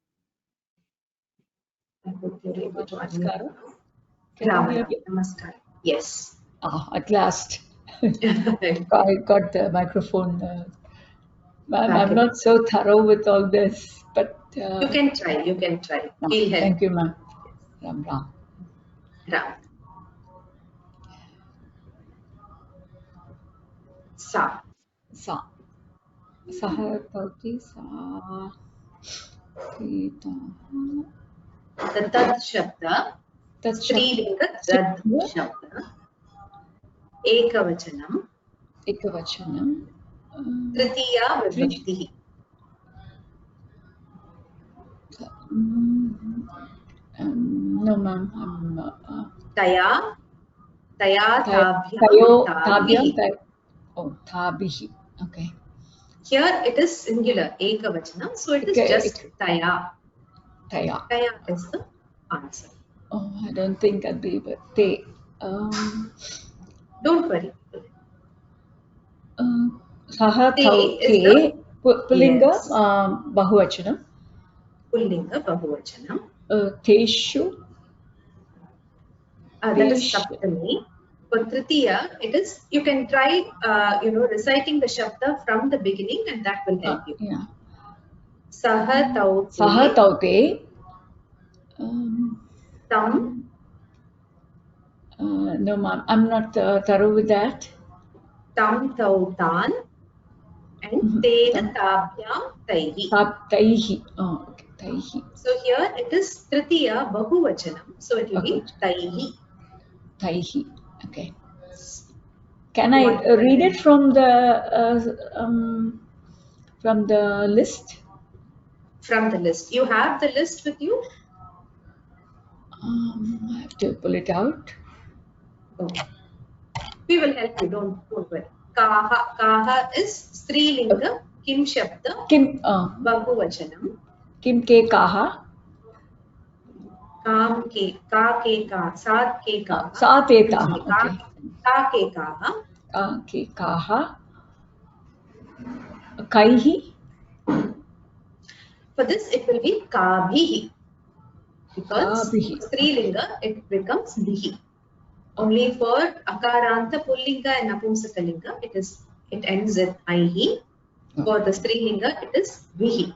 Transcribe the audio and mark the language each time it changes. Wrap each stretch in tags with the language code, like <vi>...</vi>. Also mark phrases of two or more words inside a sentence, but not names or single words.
<en>I hope you're able to unmute. Namaskar. Yes. At last. I got the microphone. Ma'am, I'm not so thorough with all this, but... you can try. We'll help. Thank you, ma'am. Ram Ram. Ram.</en> <sa>Sa. सः भवति सः. The तद् शब्द, स्त्रीलिङ्ग तद् शब्द, एकवचनम्, तृतीया विभक्ति.</sa> <en>No, ma'am.</en> <sa>तया ताभ्याम् ताभिः.</sa> <en>Oh, tabihi. Okay. Here it is singular, ekavachanam, so it is just taya.</en> <sa>Taya.</sa> <en>Taya is the answer. Oh, I don't think I'd be, but te. Don't worry.</en> <sa>Saha Te tau</sa> <en>is</en> <sa>te.</sa> <en>the-</en> <sa>Pullinga,</sa> <en>Yes.</en> <sa>bahuvachanam. पुल्लिङ्ग बहुवचनम्. Teshu.</sa> <en>That is saptami. For tritiya, it is, you can try, reciting the shabda from the beginning and that will help you. Yeah.</en> <sa>सः तौ ते. सः तौ ते. Tam.</sa> <en>No, ma'am. I'm not thorough with that.</en> <sa>तम् तौ तान्. And तेन ताभ्याम् तैः. Taihi.</sa> <en>Oh, okay.</en> <sa>Taihi.</sa> <en>So here it is</en> <sa>तृतीया बहुवचनम्.</sa> <en>So it will be taihi.</en> <sa>Taihi. Okay.</sa> <en>Can I read it from the list? From the list. You have the list with you? I have to pull it out. Okay. We will help you. Don't worry.</en> <sa>Kaha is strilinga. किम् शब्द. Kim. Bahuvachanam. किम् के काः. कम् के, का के का, सात के का. सात के का. Okay. का के काः. का के काः। कैः.</sa> <en>For this, it will be kabhihi. Because strilinga, it becomes bihi. Only for akaranta, pullinga and napumsakalinga, it ends with aihi. For the strilinga, it is bihi.</en>